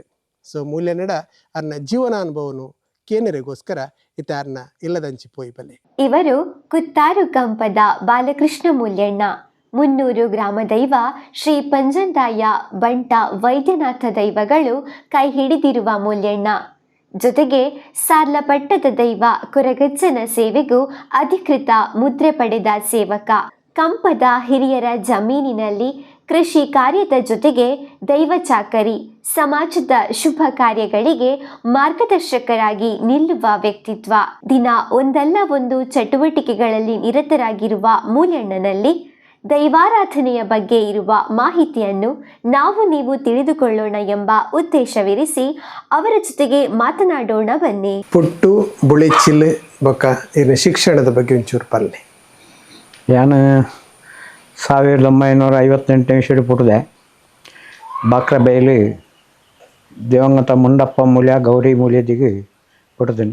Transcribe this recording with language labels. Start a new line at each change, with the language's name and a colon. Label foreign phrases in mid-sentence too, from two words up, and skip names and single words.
Tulu: ಸೊ ಮೂಲೆಣ್ಣೆಡ ಅರ್ನ ಜೀವನಾನುಭವನು ಕೇನರೆಗೋಸ್ಕರ ಇತಾರ್ನ ಇಲ್ಲದಂಚಿ ಪೋಯಿ ಬಲೆ.
Kannada: ಇವರು ಕುತ್ತಾರು ಕಂಪದ ಬಾಲಕೃಷ್ಣ ಮೂಲ್ಯಣ್ಣ, ಮುನ್ನೂರು ಗ್ರಾಮ ದೈವ ಶ್ರೀ ಪಂಜಂದಾಯ ಬಂಟ ವೈದ್ಯನಾಥ ದೈವಗಳು ಕೈ ಹಿಡಿದಿರುವ ಮೂಲ್ಯಣ್ಣ. ಜೊತೆಗೆ ಸಾರ್ಲಪಟ್ಟದ ದೈವ ಕೊರಗಜ್ಜನ ಸೇವೆಗೂ ಅಧಿಕೃತ ಮುದ್ರೆ ಪಡೆದ ಸೇವಕ. ಕಂಪದ ಹಿರಿಯರ ಜಮೀನಿನಲ್ಲಿ ಕೃಷಿ ಕಾರ್ಯದ ಜೊತೆಗೆ ದೈವ ಚಾಕರಿ, ಸಮಾಜದ ಶುಭ ಕಾರ್ಯಗಳಿಗೆ ಮಾರ್ಗದರ್ಶಕರಾಗಿ ನಿಲ್ಲುವ ವ್ಯಕ್ತಿತ್ವ. ದಿನ ಒಂದಲ್ಲ ಒಂದು ಚಟುವಟಿಕೆಗಳಲ್ಲಿ ನಿರತರಾಗಿರುವ ಮೂಲ್ಯಣ್ಣನಲ್ಲಿ ದೈವಾರಾಧನೆಯ ಬಗ್ಗೆ ಇರುವ ಮಾಹಿತಿಯನ್ನು ನಾವು ನೀವು ತಿಳಿದುಕೊಳ್ಳೋಣ ಎಂಬ ಉದ್ದೇಶವಿರಿಸಿ ಅವರ ಜೊತೆಗೆ ಮಾತನಾಡೋಣ ಬನ್ನಿ.
Tulu: ಪುಟ್ಟು ಬುಳಿಚಿಲ್ ಬೊಕ್ಕ ಇನ್ನು ಶಿಕ್ಷಣದ ಬಗ್ಗೆ ಒಂಚೂರು ಪಲ್ಲೆ. ನಾನು 1958 ಇಸ್ವಿಡ್ ಪುಟ್ಟದೆ ಬಾಕ್ರಬೈಲಿ ದಿವಂಗತ ಮುಂಡಪ್ಪ ಮೂಲ್ಯ ಗೌರಿ ಮೂಲ್ಯದಿಗೆ ಪುಟ್ಟದೀನಿ.